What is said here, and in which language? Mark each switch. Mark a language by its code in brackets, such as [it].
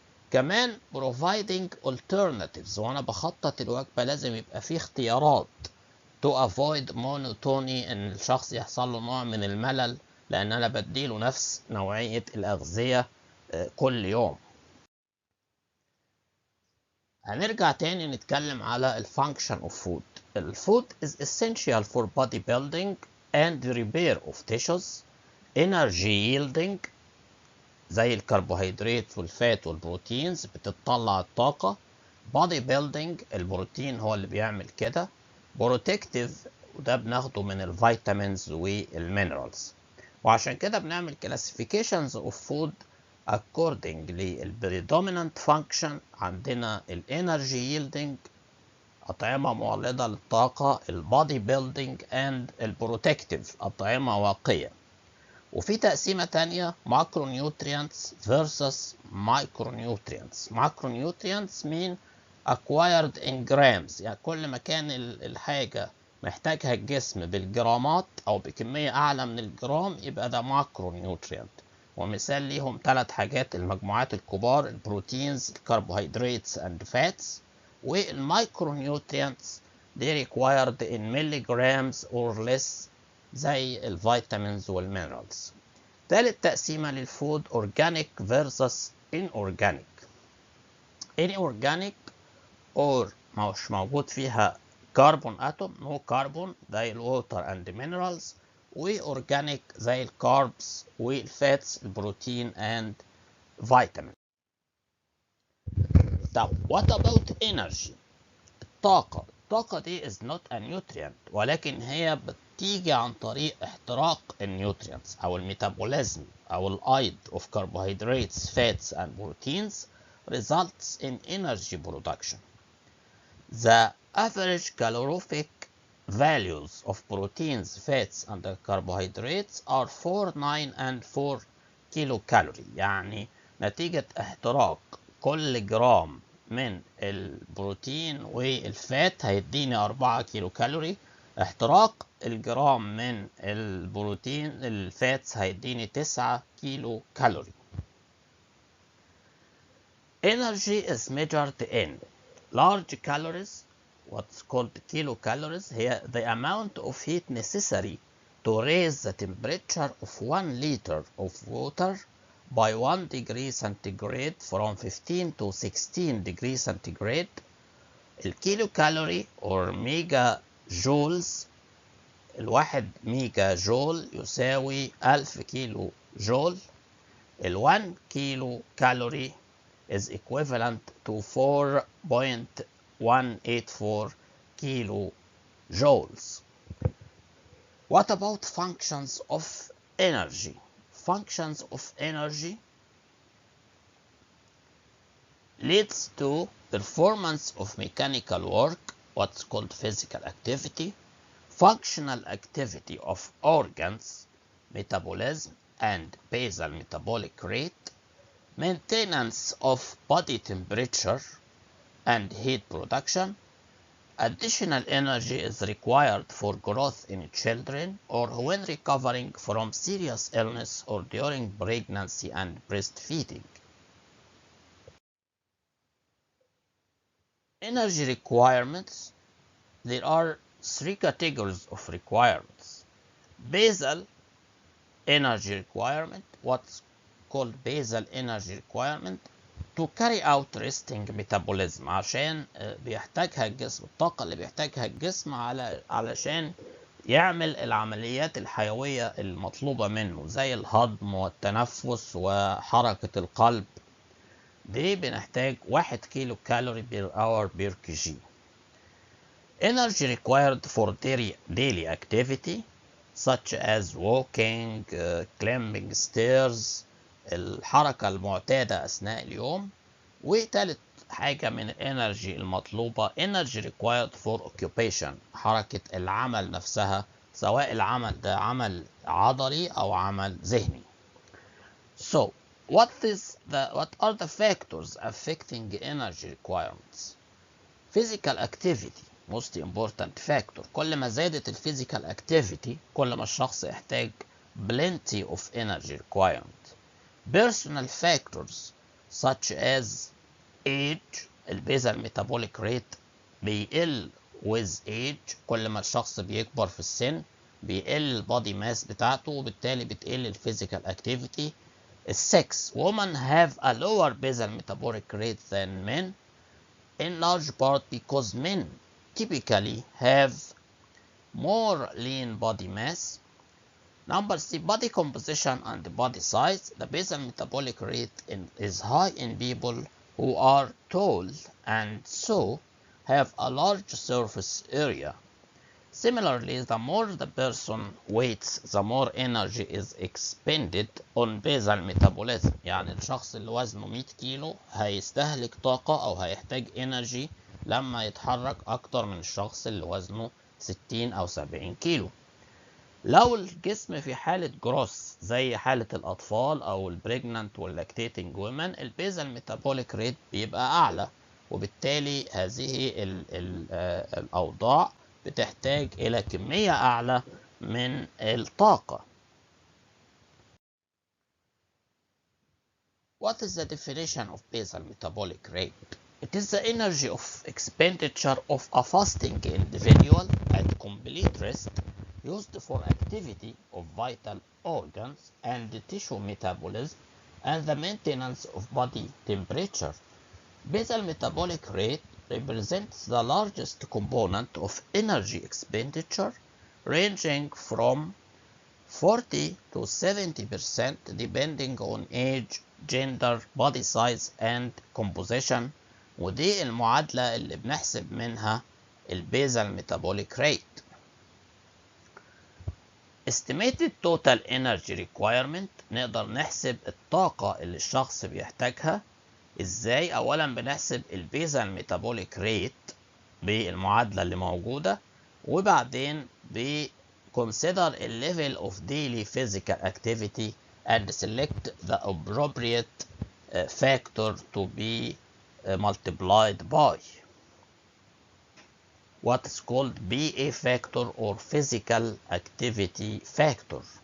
[ar] كمان [en] providing alternatives، [ar] وانا بخطط الوجبة لازم يبقى فيه اختيارات [en] to avoid monotony، [ar] ان الشخص يحصل له نوع من الملل لان انا بديله نفس نوعية الاغذية كل يوم. هنرجع تاني نتكلم على ال [en] function of food. الفود is essential for body building and repair of tissues, energy yielding [ar] زي الكربوهيدرات والفات والبروتينز بتطلع الطاقة. [en] body building [ar] البروتين هو اللي بيعمل كده. protective وده بناخده من الفيتامينز والمينرالز. وعشان كده بنعمل [en] classifications of food according للpredominant function. [ar] عندنا الانرجي yielding أطعمة مولدة للطاقة، البودي [en] building and [ar] البروتكتيف أطعمة واقية. وفي تقسيمة تانية [en] macronutrients versus micronutrients. macronutrients mean acquired in grams، [ar] يعني كل ما كان الحاجة محتاجها الجسم بالجرامات أو بكمية أعلى من الجرام يبقى ده macronutrient. ومثال ليهم 3 حاجات المجموعات الكبار: البروتينز، الكربوهيدراتس and fats. والمايكرونيوتريانتس دي [en] required in milligrams or less [ar] زي الفيتامينز والمينرالز. تالت تقسيمة للفود [en] organic versus inorganic. [ar] inorganic or مش موجود فيها كربون اتوم، نو كربون زي الووتر اند مينرالز، واورجانيك زي الكاربس والفاتس البروتين اند فيتامين. طب [en] what about energy؟ [ar] الطاقة دي [en] is not a nutrient، [ar] ولكن هي بتيجي عن طريق احتراق النيوترينتس او الميتابوليزم أو الأيض [en] of carbohydrates, fats and proteins results in energy production. The average calorific values of proteins, fats and carbohydrates are 4, 9 and 4 [ar] كيلو كالوري. يعني نتيجة احتراق كل جرام من البروتين والفات هيديني 4 كيلو كالوري. احتراق الجرام من البروتين الفاتس هيديني 9 كيلو كالوري. [en] Energy is measured in large calories, what's called kilocalories, here the amount of heat necessary to raise the temperature of 1 liter of water by 1 degree centigrade from 15 to 16 degrees centigrade. [ar] الكيلو كالوري or ميجا جولز، الواحد ميجا جول يساوي 1000 كيلو جول. [en] 1 [ar] كيلو كالوري [en] is equivalent to 4.184 kilo joules. What about functions of energy? Functions of energy leads to performance of mechanical work, what's called physical activity, functional activity of organs, metabolism and basal metabolic rate, maintenance of body temperature and heat production. Additional energy is required for growth in children or when recovering from serious illness or during pregnancy and breastfeeding. Energy requirements. There are 3 categories of requirements. Basal energy requirement, what's called basal energy requirement to carry out resting metabolism، [ar] عشان بيحتاجها الجسم، الطاقة اللي بيحتاجها الجسم علشان يعمل العمليات الحيوية المطلوبة منه زي الهضم والتنفس وحركة القلب. دي بنحتاج 1 كيلو كالوري بير اور بير كي جي. [en] Energy required for daily activity such as walking, climbing stairs، [ar] الحركة المعتادة أثناء اليوم. وتالت حاجة من الانرجي المطلوبة [en] energy required for occupation، [ar] حركة العمل نفسها سواء العمل ده عمل عضلي أو عمل ذهني. [en] So what are the factors affecting energy requirements? Physical activity most important factor. [ar] كل ما زادت الفيزيكال activity كل ما الشخص يحتاج [en] plenty of energy requirement. Personal factors such as age، [ar] البيزال metabolic rate بيقل [en] with age، [ar] كل ما الشخص بيكبر في السن بيقل البادي ماس بتاعته وبالتالي بتقل الفيزيكال activity. السكس، [en] women have a lower basal metabolic rate than men in large part because men typically have more lean body mass. Number 3, body composition and body size. The basal metabolic rate is high in people who are tall and so have a large surface area. Similarly, the more the person weighs, the more energy is expended on basal metabolism. [ar] يعني الشخص اللي وزنه 100 كيلو هيستهلك طاقة أو هيحتاج [en] energy [ar] لما يتحرك أكتر من الشخص اللي وزنه 60 أو 70 كيلو. لو الجسم في حالة جروس زي حالة الأطفال أو البريجنانت واللاكتيتنج وومن البيزال ميتابوليك ريت بيبقى أعلى، وبالتالي هذه الأوضاع بتحتاج إلى كمية أعلى من الطاقة. [en] What is the definition of basal metabolic rate? It is the energy of expenditure of a fasting individual at complete rest used for activity of vital organs and tissue metabolism and the maintenance of body temperature. Basal metabolic rate represents the largest component of energy expenditure, ranging from 40 to 70% depending on age, gender, body size and composition. [ar] ودي المعادلة اللي بنحسب منها البيزال [en] metabolic rate. Estimated total energy requirement، [ar] نقدر نحسب الطاقة اللي الشخص بيحتاجها. ازاي؟ اولا بنحسب البيزال ميتابوليك ريت بالمعادلة اللي موجودة، وبعدين [en] consider a level of daily physical activity and select the appropriate factor to be multiplied by what is called BA factor or physical activity factor.